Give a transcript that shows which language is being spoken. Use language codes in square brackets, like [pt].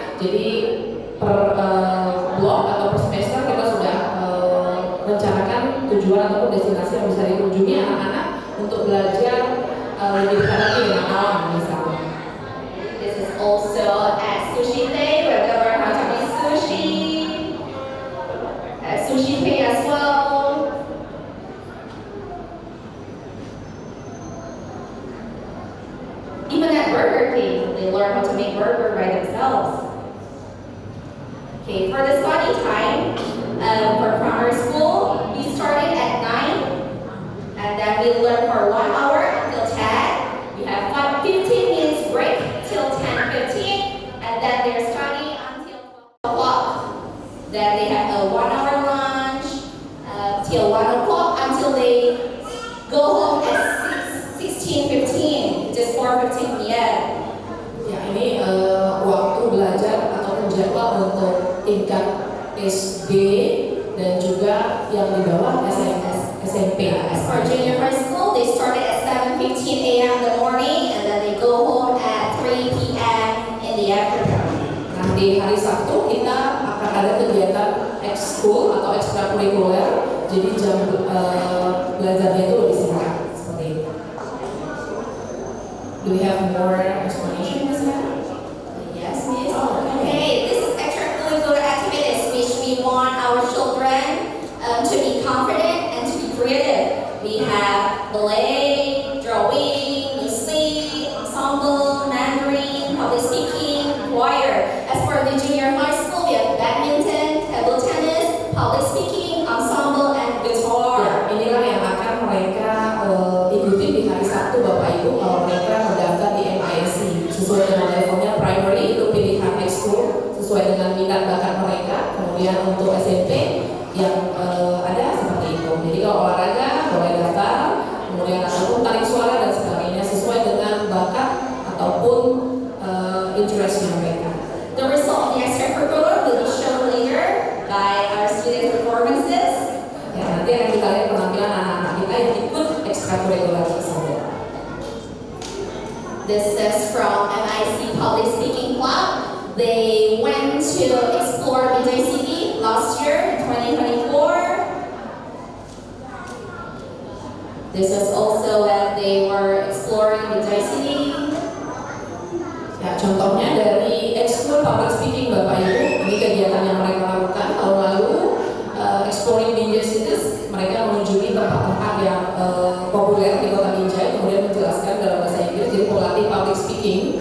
[id] Jadi per blok atau per semester kita sudah rencanakan tujuan ataupun destinasi yang bisa dikunjungi anak-anak untuk belajar lebih dekat lagi dengan alam misalnya. [en] This is also at Sushi Day, where they learn how to make sushi. At Sushi Day as well. Even at Burger King, they learn how to make burger by themselves. Okay, for the study time, for primary school, we started at 9, and then we learn for 1 hour until 10. We have 15 minutes break till 10:15, and then they're studying until 12 o'clock. Then they have a 1 hour lunch till 1 o'clock until they go home at 16:15. Tingmian. [id] Ya, ini waktu belajar ataupun jadwal untuk tingkat SD dan juga yang di bawah SMP. [en] As for junior high school, they started at 7:15 a.m. in the morning and then they go home at 3 p.m. in the afternoon. [id] Nah, di hari Sabtu kita akan ada kegiatan ekskul atau ekstrakurikuler, jadi jam belajarnya itu lebih singkat seperti itu. [en] Do we have more explanation, Miss Hannah? Yes, Miss. Oh, Okay, this is extracurricular activities which we want our children to be confident and to be creative. We have ballet, drawing, music, ensemble, Mandarin, public speaking, choir. As for the junior high school, we have badminton, table tennis, public speaking, ensemble, and guitar. [id] Ya, inilah yang akan mereka ikuti di hari Sabtu, Bapak Ibu, kalau mereka mendaftar di MISC. Sesuai dengan levelnya primary itu pilihan ekskul sesuai dengan minat bakat mereka. Kemudian untuk SMP yang ada seperti itu. Jadi kalau olahraga boleh daftar, kemudian ataupun tarik suara dan sebagainya sesuai dengan bakat ataupun interestnya mereka. [en] The result of the extracurricular will be shown later by our student performances. [id] Ya, nanti akan kita lihat penampilan anak-anak kita yang ikut ekstrakurikuler tersebut. [en] This is from MIC Public Speaking Club. They went to explore Binjai City last year, 2024. This is also when they were exploring Binjai City. [id] Ya, contohnya dari ekskul public speaking Bapak Ibu, ini kegiatan yang mereka lakukan tahun lalu, [en] exploring Binjai Cities, [id] mereka mengunjungi tempat-tempat yang populer di kota Binjai, kemudian menjelaskan dalam bahasa Inggris, jadi pelatih public speaking.